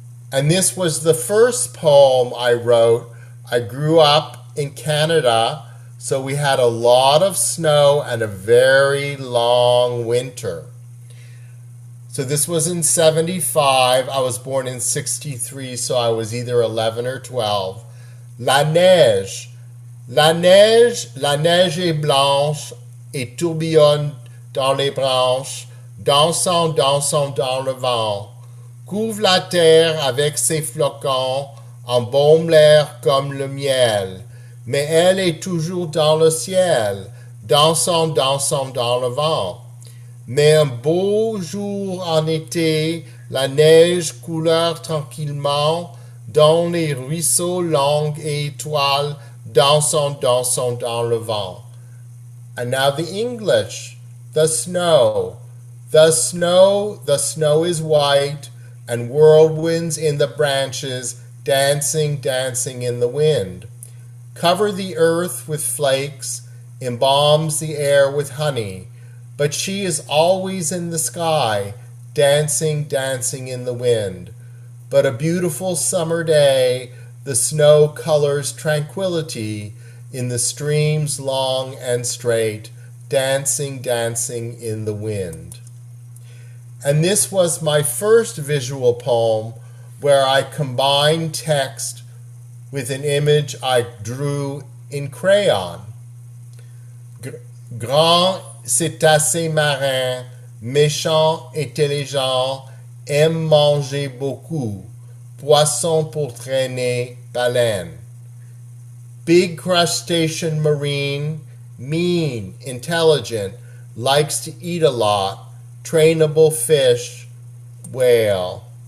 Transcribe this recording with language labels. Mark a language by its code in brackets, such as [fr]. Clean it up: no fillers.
[en] And this was the first poem I wrote. I grew up in Canada, so we had a lot of snow and a very long winter. So this was in 75. I was born in 63, so I was either 11 or 12. [fr] La neige. La neige est blanche et tourbillonne dans les branches, dansant, dansant dans le vent. Couvre la terre avec ses flocons, embaume l'air comme le miel. Mais elle est toujours dans le ciel, dansant, dansant dans le vent. Mais un beau jour en été, la neige couleur tranquillement dans les ruisseaux longs et étoiles, dansant, dansant dans le vent. [en] And now the English. The snow. The snow is white, and whirlwinds in the branches, dancing, dancing in the wind. Cover the earth with flakes, embalms the air with honey, but she is always in the sky, dancing, dancing in the wind. But a beautiful summer day, the snow colors tranquility in the streams long and straight, dancing, dancing in the wind. And this was my first visual poem where I combined text with an image I drew in crayon. [fr] Grand cétacé marin, méchant, intelligent, aime manger beaucoup, poisson pour traîner, baleine. [en] Big crustacean marine, mean, intelligent, likes to eat a lot, trainable fish, whale.